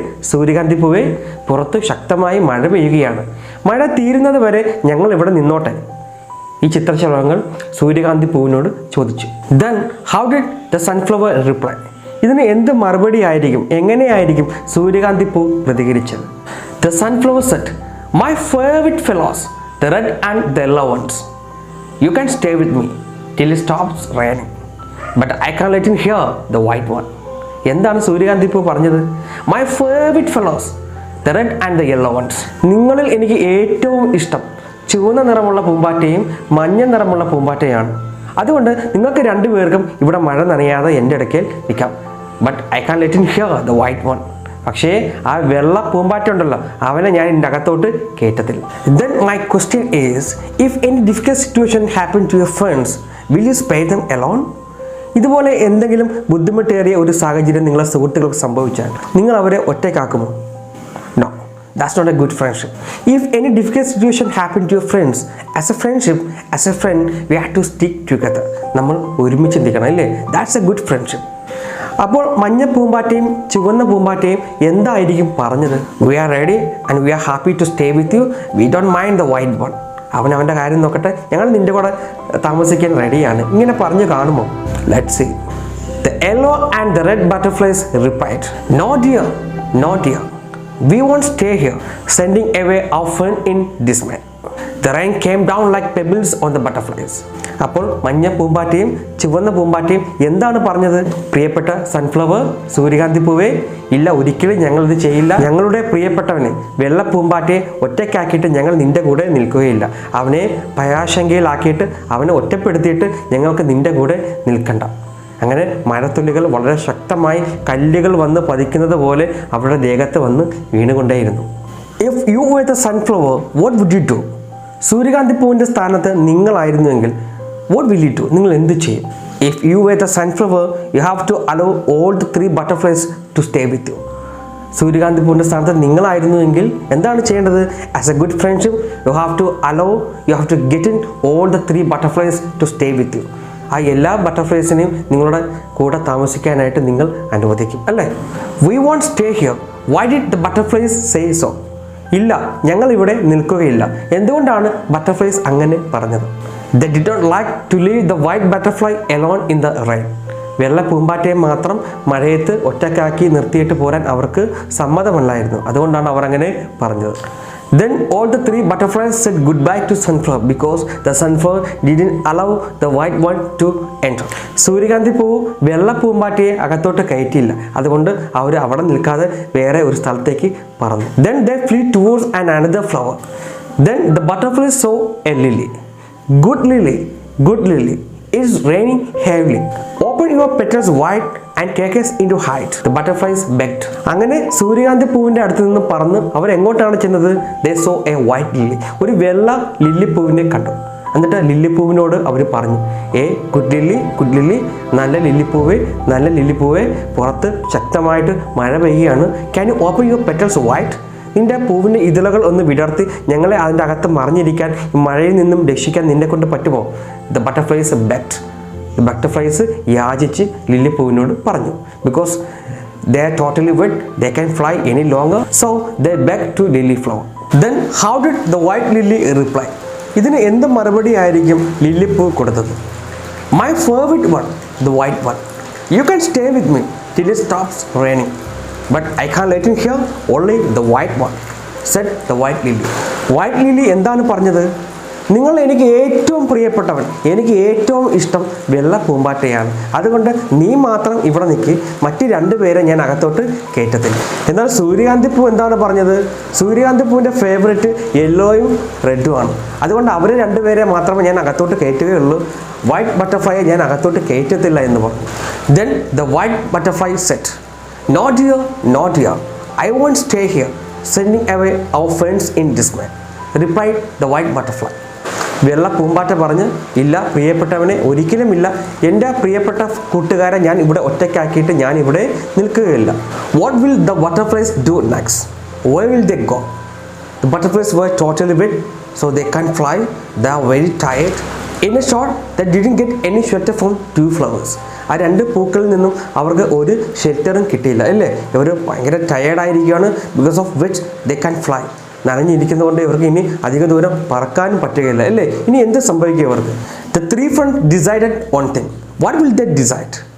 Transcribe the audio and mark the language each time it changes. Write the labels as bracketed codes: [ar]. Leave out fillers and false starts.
[ml] സൂര്യകാന്തി പൂവേ പുറത്ത് ശക്തമായി മഴ പെയ്യുകയാണ്. മഴ തീരുന്നത് വരെ ഞങ്ങൾ ഇവിടെ നിന്നോട്ടെ, ഈ ചിത്രശലഭങ്ങൾ സൂര്യകാന്തി പൂവിനോട് ചോദിച്ചു. [en] Then how did the sunflower reply? [ml] ഇതിന് എന്ത് മറുപടി ആയിരിക്കും, എങ്ങനെയായിരിക്കും സൂര്യകാന്തി പൂ പ്രതികരിച്ചത്? [en] The sunflower said, "My favorite fellows, the red and the yellow ones. You can stay with me till it stops raining, but I can't let you hear the white one." [ml] എന്താണ് സൂര്യകാന്തി പൂ പറഞ്ഞത്? [en] My favorite fellows, the red and the yellow ones. [ml] നിങ്ങളിൽ എനിക്ക് ഏറ്റവും ഇഷ്ടം ചുവന്ന നിറമുള്ള പൂമ്പാറ്റയും മഞ്ഞ നിറമുള്ള പൂമ്പാറ്റയാണ്. അതുകൊണ്ട് നിങ്ങൾക്ക് 2 പേർക്കും ഇവിടെ മഴ നനയാതെ എൻ്റെ അടുക്കൽ നിൽക്കാം. [en] But I can let you here the white one. [ml] പക്ഷേ ആ വെള്ള പൂമ്പാറ്റ ഉണ്ടല്ലോ, അവനെ ഞാൻ എൻ്റെ അകത്തോട്ട് കയറ്റത്തില്ല. [en] Then my question is, if any difficult situation happen to your friends, will you spare them alone? [ml] ഇതുപോലെ എന്തെങ്കിലും ബുദ്ധിമുട്ടേറിയ ഒരു സാഹചര്യം നിങ്ങളെ സുഹൃത്തുക്കൾക്ക് സംഭവിച്ചാൽ നിങ്ങൾ അവരെ ഒറ്റയ്ക്കാക്കുമോ? [en] No, that's not a good friendship. If any difficult situation happen to your friends, as a friendship, as a friend, we have to stick together. [ml] നമ്മൾ ഒരുമിച്ച് നിൽക്കണം അല്ലേ? [en] That's a good friendship. [ml] അപ്പോൾ മഞ്ഞ പൂമ്പാറ്റയും ചുവന്ന പൂമ്പാറ്റയും എന്തായിരിക്കും പറഞ്ഞത്? [en] We are ready and we are happy to stay with you. We don't mind the white one. [ml] അവൻ്റെ കാര്യം നോക്കട്ടെ, ഞങ്ങൾ നിൻ്റെ കൂടെ താമസിക്കാൻ റെഡിയാണ്. ഇങ്ങനെ പറഞ്ഞു കാണുമോ? [en] Let's see. The yellow and the red butterflies replied, "No dear, no dear. We won't stay here," sending away our friend in dismay. The rain came down like pebbles on the butterflies. [ml] അപ്പോൾ മഞ്ഞ പൂമ്പാറ്റയും ചുവന്ന പൂമ്പാറ്റയും എന്താണ് പറഞ്ഞത്? പ്രിയപ്പെട്ട sunflower, സൂര്യകാന്തി പൂവേ, ഇല്ല, ഒരിക്കലും ഞങ്ങളിത് ചെയ്യില്ല. ഞങ്ങളുടെ പ്രിയപ്പെട്ടവനെ വെള്ള പൂമ്പാറ്റയെ ഒറ്റയ്ക്കാക്കിയിട്ട് ഞങ്ങൾ നിൻ്റെ കൂടെ നിൽക്കുകയില്ല. അവനെ ഭയാശങ്കയിലാക്കിയിട്ട് അവനെ ഒറ്റപ്പെടുത്തിയിട്ട് ഞങ്ങൾക്ക് നിൻ്റെ കൂടെ നിൽക്കണ്ട. അങ്ങനെ മഴത്തുള്ളികൾ വളരെ ശക്തമായി കല്ലുകൾ വന്ന് പതിക്കുന്നത് പോലെ അവരുടെ ദേഹത്ത് വന്ന് വീണുകൊണ്ടേയിരുന്നു. [en] If you were the sunflower, what would you do? [ml] സൂര്യകാന്തി പൂവിൻ്റെ സ്ഥാനത്ത് നിങ്ങളായിരുന്നുവെങ്കിൽ [en] what will you do? [ml] നിങ്ങൾ എന്ത് ചെയ്യും? [en] If you were the sunflower, you have to allow all the 3 butterflies to stay with you. [ml] സൂര്യകാന്തി പൂവിൻ്റെ സ്ഥാനത്ത് നിങ്ങളായിരുന്നുവെങ്കിൽ എന്താണ് ചെയ്യേണ്ടത്? [en] As a good friendship, you have to get in all the 3 butterflies to stay with you. [ml] ആ എല്ലാ ബട്ടർഫ്ലൈസിനെയും നിങ്ങളുടെ കൂടെ താമസിക്കാനായിട്ട് നിങ്ങൾ അനുവദിക്കും അല്ലേ? [en] We won't stay here. Why did the butterflies say so? [ml] ഇല്ല, ഞങ്ങൾ ഇവിടെ നിൽക്കുകയില്ല. എന്തുകൊണ്ടാണ് ബട്ടർഫ്ലൈസ് അങ്ങനെ പറഞ്ഞത്? [en] They did not like to leave the white butterfly alone in the rain. [ml] വെള്ള പൂമ്പാറ്റയെ മാത്രം മഴയത്ത് ഒറ്റക്കാക്കി നിർത്തിയിട്ട് പോരാൻ അവർക്ക് സമ്മതമല്ലായിരുന്നു. അതുകൊണ്ടാണ് അവർ അങ്ങനെ പറഞ്ഞത്. [en] Then all the 3 butterflies said goodbye to sunflower because the sunflower didn't allow the white one to enter. [ml] സൂര്യകാന്തി പൂവ് വെള്ള പൂമ്പാറ്റയെ അകത്തോട്ട് കയറ്റിയില്ല. അതുകൊണ്ട് അവർ അവിടെ നിൽക്കാതെ വേറെ ഒരു സ്ഥലത്തേക്ക് പറന്നു. [en] Then they flew towards another flower. Then the butterflies saw a lily. Good lily, it's raining heavily. Open your petals wide and take us into height, the butterflies begged. [ml] അങ്ങനെ സൂര്യകാന്തി പൂവിൻ്റെ അടുത്ത് നിന്ന് പറന്ന് അവർ എങ്ങോട്ടാണ് ചെന്നത്? [en] They saw a white lily. [ml] ഒരു വെള്ള ലില്ലിപ്പൂവിനെ കണ്ടു. എന്നിട്ട് ലില്ലിപ്പൂവിനോട് അവർ പറഞ്ഞു, [en] good lily, [ml] നല്ല ലില്ലിപ്പൂവേ, പുറത്ത് ശക്തമായിട്ട് മഴ പെയ്യുകയാണ്. [en] Can you open your petals wide? [ml] നിൻ്റെ പൂവിൻ്റെ ഇതളുകൾ ഒന്ന് വിടർത്തി ഞങ്ങളെ അതിൻ്റെ അകത്ത് മറിഞ്ഞിരിക്കാൻ, മഴയിൽ നിന്നും രക്ഷിക്കാൻ നിന്നെ കൊണ്ട് പറ്റുമോ? [en] The butterflies begged. The butterflies [ml] യാചിച്ച് ലില്ലിപ്പൂവിനോട് പറഞ്ഞു. [en] Because they are totally wet, they can't fly any longer, so they begged to lily flower. Then how did the white lily reply? [ml] ഇതിന് എന്ത് മറുപടി ആയിരിക്കും ലില്ലിപ്പൂ കൊടുത്തത്? [en] My favorite one, the white one. You can stay with me till it stops raining, but I can't let you here, only the white one, said the white lily. [ml] White lily എന്താണ് പറഞ്ഞത്? നിങ്ങൾ എനിക്ക് ഏറ്റവും പ്രിയപ്പെട്ടവൻ, എനിക്ക് ഏറ്റവും ഇഷ്ടം വെള്ള പൂമ്പാറ്റയാണ്. അതുകൊണ്ട് നീ മാത്രം ഇവിടെ നിൽക്കി, മറ്റ് രണ്ടുപേരെ ഞാൻ അകത്തോട്ട് കയറ്റത്തില്ല. എന്നാൽ സൂര്യകാന്തി പൂ എന്താണ് പറഞ്ഞത്? സൂര്യകാന്തി പൂവിൻ്റെ ഫേവറേറ്റ് യെല്ലോയും റെഡും ആണ്. അതുകൊണ്ട് അവർ രണ്ടുപേരെ മാത്രമേ ഞാൻ അകത്തോട്ട് കയറ്റുകയുള്ളൂ, വൈറ്റ് ബട്ടർഫ്ലൈയെ ഞാൻ അകത്തോട്ട് കയറ്റത്തില്ല എന്ന് പറഞ്ഞു. [en] Then the white butterfly said, "No dear, no dear, I won't stay here, sending away our friends in dismay," replied the white butterfly. [ml] വെള്ള പൂമ്പാറ്റ പറഞ്ഞ്, ഇല്ല പ്രിയപ്പെട്ടവനെ, ഒരിക്കലുമില്ല, എൻ്റെ പ്രിയപ്പെട്ട കൂട്ടുകാരെ ഞാൻ ഇവിടെ ഒറ്റയ്ക്കാക്കിയിട്ട് ഞാൻ ഇവിടെ നിൽക്കുകയില്ല. [en] What will the butterflies do next? Where will they go? The butterflies were totally wet, so they can't fly. They are very tired. In a short, they didn't get any shelter from two flowers. [ml] ആ രണ്ട് പൂക്കളിൽ നിന്നും അവർക്ക് ഒരു ഷെൽറ്ററും കിട്ടിയില്ല, അല്ലേ? ഇവർ ഭയങ്കര ടയേർഡായിരിക്കുകയാണ്. [en] Because of which they can fly. [ml] നനഞ്ഞിരിക്കുന്നതുകൊണ്ട് ഇവർക്ക് ഇനി അധിക ദൂരം പറക്കാനും പറ്റുകയില്ല, അല്ലേ? ഇനി എന്ത് സംഭവിക്കുക ഇവർക്ക്? [en] The three friends decided one thing. What will they decide?